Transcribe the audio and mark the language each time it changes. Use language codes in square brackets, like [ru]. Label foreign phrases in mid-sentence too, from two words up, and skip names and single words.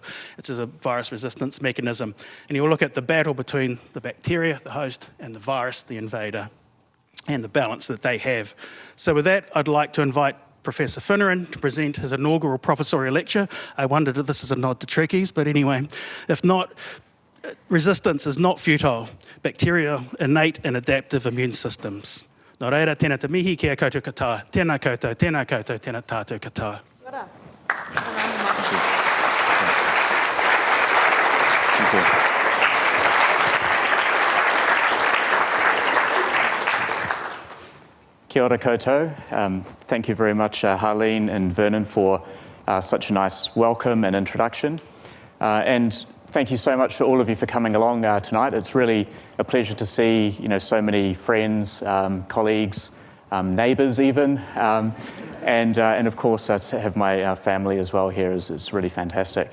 [en] It's a virus resistance mechanism. And he'll look at the battle between the bacteria, the host, and the virus, the invader, and the balance that they have. So with that, I'd like to invite Professor Fineran to present his inaugural professorial lecture. I wondered if this is a nod to Trekkies, but anyway, if not, resistance is not futile. Bacterial, innate and adaptive immune systems. [mi] Nō reira, tēnā te mihi kia koutou katoa. Tēnā koutou, tēnā koutou, tēnā tātou katoa. [en] Thank you. [mi] Kia ora koutou. [en] Thank you very much, Harleen and Vernon, for such a nice welcome and introduction. And thank you so much for all of you for coming along tonight. It's really a pleasure to see, so many friends, colleagues, neighbours even, and of course to have my family as well here is really fantastic.